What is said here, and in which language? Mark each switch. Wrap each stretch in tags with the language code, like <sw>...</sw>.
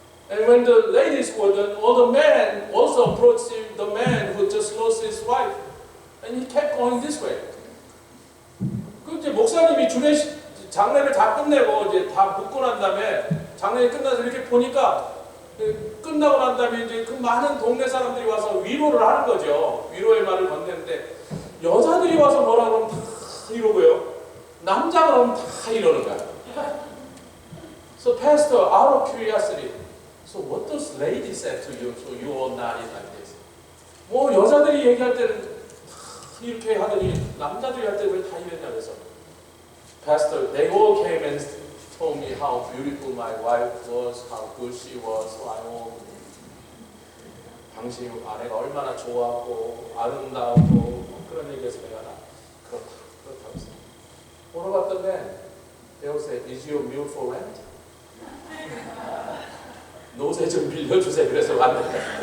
<en>And when the ladies were done, the man also approached him, the man who just lost his wife, and he kept going this way.</en> <ko>그 이제 목사님이 장례를 다 끝내고 이제 다 묻고 난 다음에 장례가 끝나서 이렇게 보니까 끝나고 난 다음에 이제 그 많은 동네 사람들이 와서 위로를 하는 거죠. 위로의 말을 건네는데 여자들이 와서 뭐라 그러면 다 이러고요. 남자가 그러면 다 이러는 거야.</ko> <en>So pastor, out of curiosity, so what does lady say to you? So you all nodded like this.</en> <ko>뭐 여자들이 얘기할 때는 다 이렇게 하더니 남자들이 할 때 왜 다 이랬냐 그래서</ko> <en>Pastor, they all came and told me how beautiful my wife was, how good she was. So I know</en> <ko>당신 아내가 얼마나 좋았고 아름다웠고 그런 얘기해서 내가 그렇다고 했어요. 물어봤던</ko> <en>man, they all said, is your mule for rent?</en> <ko>노새 좀 빌려주세요. 그래서 왔는데.</ko>